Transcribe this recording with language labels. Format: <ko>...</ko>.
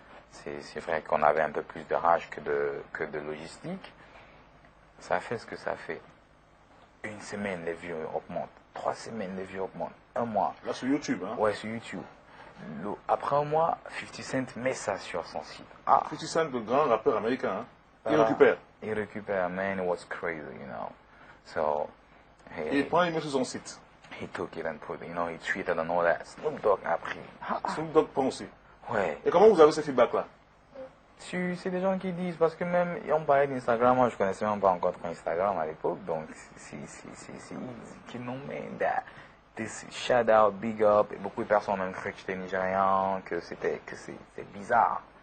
<fr>C'est vrai qu'on avait un peu plus de rage que de logistique. Ça a fait ce que ça a fait. Une semaine, les vues augmentent. 3 semaines, les vues augmentent. Un mois. Là, sur YouTube, hein? Ouais, sur YouTube. Après un mois, 50 Cent met ça sur son site. Ah. 50 Cent, le grand rappeur américain, hein? Il Voilà. récupère. Il récupère,</fr> <en>man, it was crazy, you know. So,</en> <fr>Il prend, il met sur son site.</fr> <en>he took it and put, you know, he tweeted and all that.</en> <fr>Snoop Dogg a pris. Snoop Dogg prend aussi. Ouais. Et comment vous avez ce feedback-là? C'est des gens qui disent, parce que même, on parlait d'Instagram, moi je connaissais même pas encore trop Instagram à l'époque, donc c'est easy, qui nous met</fr> <en>this shout out, big up,</en> <fr>et beaucoup de personnes ont même cru que j'étais nigérian, que c'est bizarre.</fr>